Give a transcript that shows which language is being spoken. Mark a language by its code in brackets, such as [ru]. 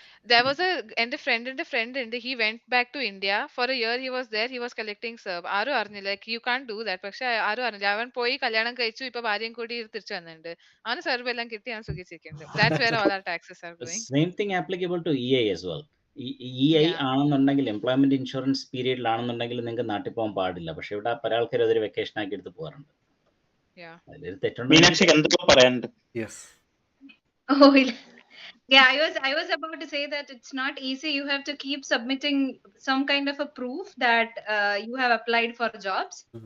[en] There was a friend and he went back to India for a year. He was there, he was collecting CERB. [ml] ആരും അറിഞ്ഞില്ല, [en] like you can't do that. [ml] പക്ഷെ ആരും അറിഞ്ഞില്ല. അവൻ പോയി കല്യാണം കഴിച്ചു, ഇപ്പൊ ഭാര്യയും കൂടി തിരിച്ചു വന്നിട്ടുണ്ട്. അവന് CERB എല്ലാം കിട്ടി, അവൻ സുഖിച്ചിരിക്കുന്നുണ്ട്. [en] That's where all our taxes are going. Same thing applicable to EA as well. EI Yeah. [ml] ആണെന്നുണ്ടെങ്കിൽ എംപ്ലോയ്മെന്റ് ഇൻഷുറൻസ് പീരീഡിലാണെന്നുണ്ടെങ്കിൽ നിങ്ങൾക്ക് നാട്ടിൽ പോകാൻ പാടില്ല. പക്ഷെ ഇവിടെ പല ആൾക്കാർ അതൊരു വെക്കേഷൻ ആക്കി എടുത്ത് പോകാറുണ്ട്. Yeah. അതിലൊരു തെറ്റുണ്ടെങ്കിൽ മീനാക്ഷി എന്തോ പറയാനുണ്ട്. [en] Yes. Oh, yeah, I was about to say that it's not easy. You have to keep submitting some kind of a proof that you have applied for jobs.